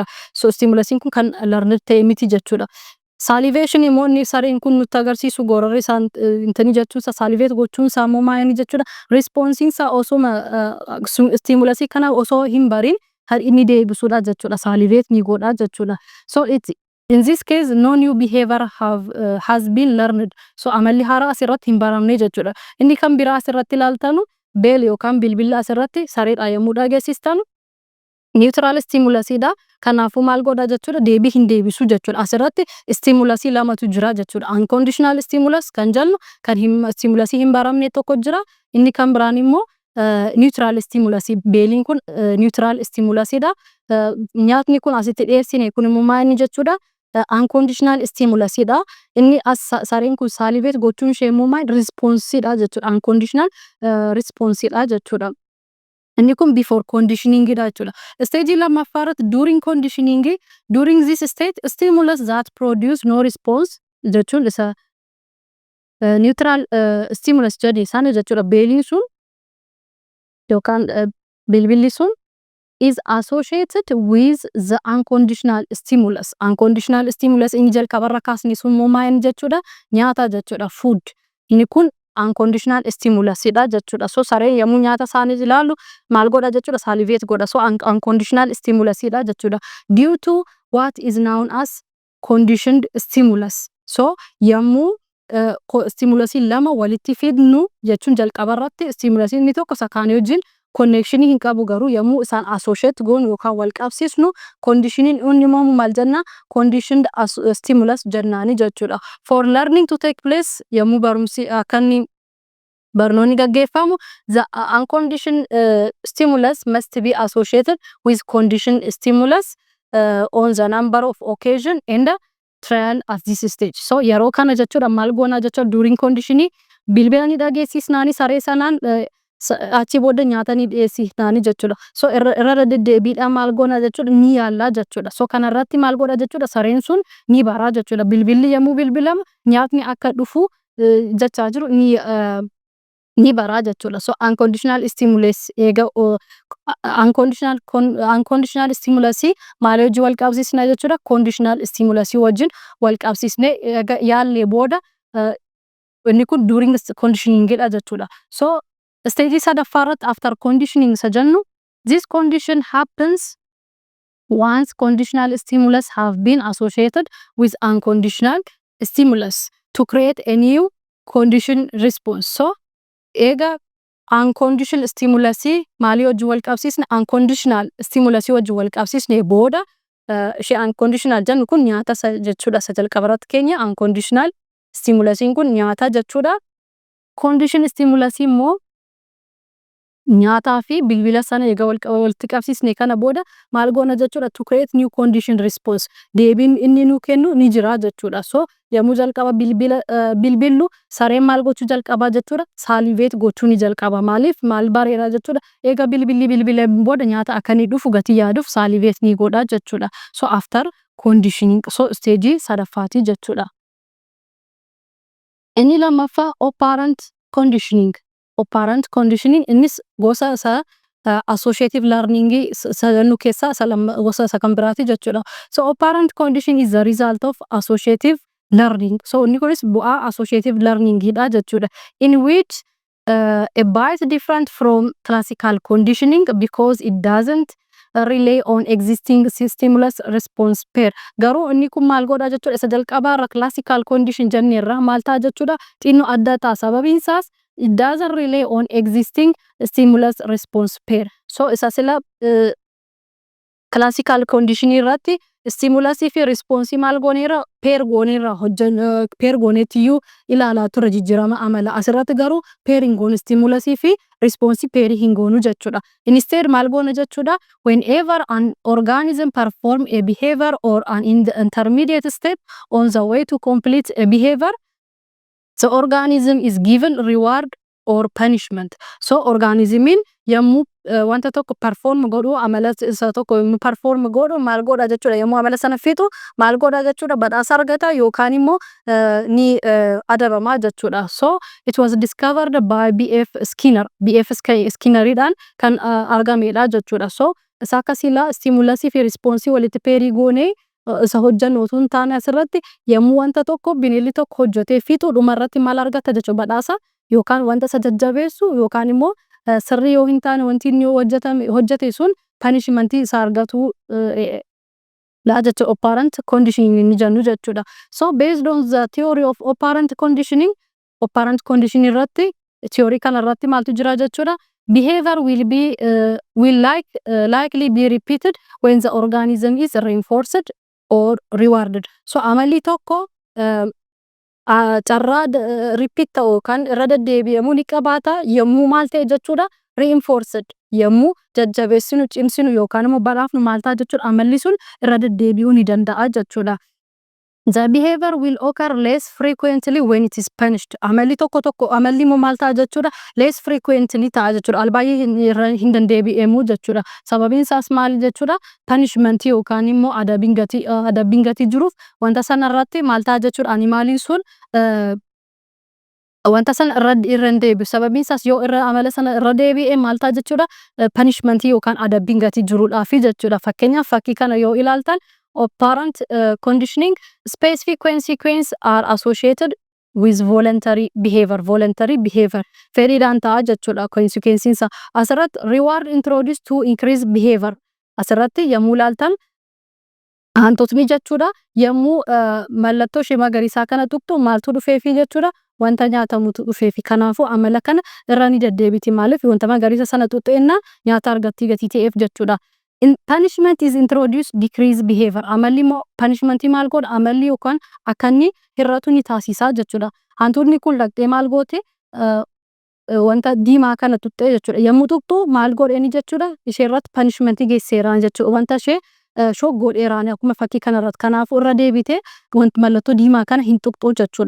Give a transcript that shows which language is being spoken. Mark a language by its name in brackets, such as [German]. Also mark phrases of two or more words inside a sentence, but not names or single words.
[Oromo] So stimulusiin kun kan learned ta'e miti jechuudha. Salivation immoo inni sareen kun nutti agarsiisu gororri isaan intani jechuun isa salivate gochuun isaa immoo maayini jechuudha. Responsiin isaa osoo stimulusii kana osoo hin barin kan inni deebisuudha jechuudha. Salivate ni godha jechuudha. [English] So in this case no new behavior has been learned. [Oromo] So amalli haaraa asirratti hin baramne jechuudha. Inni kan biraa asirratti ilaaltanu beel yookaan bilbila asirratti sareedha yommuu dhageessistanu [English] neutral stimulusiidha. [Oromo] Kanaafuu maal godha jechuudha deebii hin deebisu jechuudha. Asirratti stimulasii lamatu jira jechuudha. [English] Unconditional stimulus [Oromo] kan jennu kan stimulasii hin baramne tokko jira. Inni kan biraan immoo [English] neutral stimulus. [Oromo] Beeliin kun [English] neutral stimulusidha. [Oromo] Nyaatni kun asitti dhiyeessine kun immoo maal inni jechuudha [English] unconditional stimulusidha. [Oromo] Inni sareen kun salivate gochuun ishee immoo maal responsidha jechuudha. [English] Unconditional responsidha [Oromo] jechuudha. Inni kun [English] before conditioning [Oromo] dha jechuudha. Stage lammaffaa irratti [English] during conditioning, during this state stimulus that produce no response [Oromo] jechuun isa [English] neutral stimulus [Oromo] jedhee sana jechuudha. Beeliin sun yookaan bilbilli sun [English] is associated with the unconditional stimulus. Unconditional stimulus [Oromo] inni jalqabarra kaasni sun immoo maal jechuudha nyaata jechuudha food. Inni kun [English] unconditional stimulus [Oromo] dha jechuudha. So sareen yommuu nyaata isaanii ilaalu maal godha jechuudha salivate godha. So [English] unconditional stimulus [Oromo] dha jechuudha. [English] Due to what is known as conditioned stimulus. [Oromo] So yommuu stimulusii lama walitti fidnu jechuun jalqabarratti stimulusii inni tokko sakaanii wajjin connection hin qabu garuu yommuu isaan associate goonu yookaan wal qabsiisnu conditioning inni immoo maal jenna [English] conditioned stimulus [Oromo] jennaani jechuudha. [English] For learning to take place [Oromo] yommuu barumsi akkanni barnoonni gaggeeffamu [English] the unconditioned stimulus must be associated with conditioned stimulus on the number of occasion and trial at this stage. [Oromo] So yeroo kana jechuudha maal goona jechuudha [English] during conditioning [Oromo] bilbila ni dhageessisnaani saree sanaan achi booda nyaata ni dhiyeessisnaani jechuudha. So irra deddeebiidhaan maal goona jechuudha ni yaallaa jechuudha. So kanarratti maal godha jechuudha sareen sun ni baraa jechuudha. Bilbilli yommuu bilbilama nyaatni akka dhufu jechaa jiru ni baraa jechuudha. So [English] unconditional stimulus [Oromo] eega [English] unconditional stimulus [Oromo] maal wajjin wal qabsiisna jechuudha [English] conditional stimulus [Oromo] wajjin wal qabsiisne eega yaallee booda inni kun [English] during conditioning [Oromo] dha jechuudha. [English] So [Oromo] stage sadaffaa irratti [English] after conditioning [Oromo] isa jennu [English] this condition happens once conditional stimulus have been associated with unconditional stimulus to create a new condition response. [Oromo] So eega [English] unconditional stimulus [Oromo] maalii wajjin wal qabsiisne [English] unconditional stimulus [Oromo] wajjin wal qabsiisne booda ishee unconditional jennu kun nyaata jechuudha. Isa jalqabarratti keenya [English] unconditional stimulus [Oromo] kun nyaata jechuudha. [English] Condition stimulus [Oromo] immoo nyaataa fi bilbila sana eega walitti qabsiisne kana booda maal goona jechuudha [English] to create new condition response. [Oromo] Deebiin inni nu kennu ni jira jechuudha. So yommuu jalqaba bilbillu sareen maal gochuu jalqaba jechuudha salivate gochuu ni jalqaba. Maaliif maal bareera jechuudha eega bilbila booda nyaata akka inni dhufu gatii yaaduuf salivate ni godha jechuudha. So [English] after conditioning [Oromo] so stage sadaffaati jechuudha. Inni lammaffaa [English] operant conditioning. Operant conditioning [Oromo] innis gosa isa [English] associative learning [Oromo] sadannu keessa gosa isa kan biraati jechuudha. [English] So operant conditioning is the result of associative learning. [Oromo] So inni kunis bu'aa [English] associative learning [Oromo] dha jechuudha. [English] In which a bit different from classical conditioning because it doesn't rely on existing stimulus response pair. [Oromo] Garuu inni kun maal godha jechuudha isa jalqabaarra [English] classical condition [Oromo] jenneerra maal ta'a jechuudha xinnoo adda ta'a sababiin isaas [English] it doesn't rely on existing stimulus response pair. [Oromo] So isa sila [English] classical condition [Oromo] irratti stimulus fi response maal gooneera pair gooneera pair gooneetiyyuu ilaalaa ture jijjiirama amala. Asirratti garuu pairing goone stimulus fi response pair hin goonu jechuudha. [English] Instead [Oromo] maal goona jechuudha [English] whenever an organism perform a behavior or an intermediate step on the way to complete a behavior the organism is given reward or punishment. [Oromo] So organismin yommuu wanta tokko perform godhu amala isa tokko yommuu perform godhu maal godha jechuudha yommuu amala sana fixu maal godha jechuudha badhaasa argata yookaan immoo ni adabamaa jechuudha. [English] So it was discovered by B.F. Skinner. B.F. [Oromo] Skinneridhaan kan argamedha jechuudha. So isa akkasiila stimulus fi response walitti pairii goonee isa hojjannu osoo hin taane asirratti yommuu wanta tokko bineeldi tokko hojjetee fixu dhumarratti maal argata jechuudha badhaasa yookaan wanta isa jajjabeessu yookaan immoo sirrii yoo hin taane wanti inni hojjete sun punishmentii isa argatu la jechuudha [English] operant conditioning [Oromo] ni jennu jechuudha. [English] So based on the theory of operant conditioning [Oromo] irratti theory kana irratti maaltu jira jechuudha [English] behavior will likely be repeated when the organism is reinforced or rewarded. [Oromo] So amalli tokko carraa repeat ta'u yookaan irra deddeebi'amuu ni qabaata yommuu maal ta'e jechuudha reinforced yommuu jajjabeessinu cimsinu yookaan immoo badhaafnu maal ta'a jechuudha amalli sun irra deddeebi'uu ni danda'a jechuudha. [English] The behavior will occur less frequently when it is punished. [Oromo] Amalli tokko amalli immoo maal ta'a jechuudha [English] less frequently [Oromo] ta'a jechuudha albaay'ee hin dandeebi'amuu jechuudha. Sababiin isaas maal jechuudha punishment yookaan immoo adabbiin gatii jiruuf wanta sana irratti maal ta'a jechuudha animaaliin sun wanta sana irra hin deebi'u. Sababiin isaas yoo amala sana irra deebi'e maal ta'a jechuudha punishment yookaan adabbiin gatii jiruudhaafi jechuudha. Fakkeenyaaf fakkii kana yoo ilaaltan [English] operant conditioning specific consequences are associated with voluntary behavior [Oromo] fedhiidhaan ta'a jechuudha consequences isaa asirratti [English] reward introduced to increase behavior [Oromo] asirratti yommuu ilaaltan hantotni jechuudha yommuu mallattoo ishee magariisaa kana tuqxu maaltu dhufeefi jechuudha wanta nyaatamutu dhufeefi kanaafuu amala kana irra ni deddeebiti maaliif wanta magariisa sana tuqxeenna nyaata argattii gatii ta'eef jechuudha. [English] Punishment is introduced decrease behavior [Oromo] amalli immoo punishment maal godha amalli yookaan akka inni hir'atu ni taasisaa jechuudha. Hantuutni kun dhaqxee maal goote wanta diimaa kana tuqxee jechuudha yommuu tuqxu maal godheeni jechuudha ishee irratti punishment geesseeraan jechuudha wanta ishee shoggoodheeraan akkuma fakkii kanarratti kanaafuu irra deebite wanti mallattoo diimaa kana hin tuqxu jechuudha.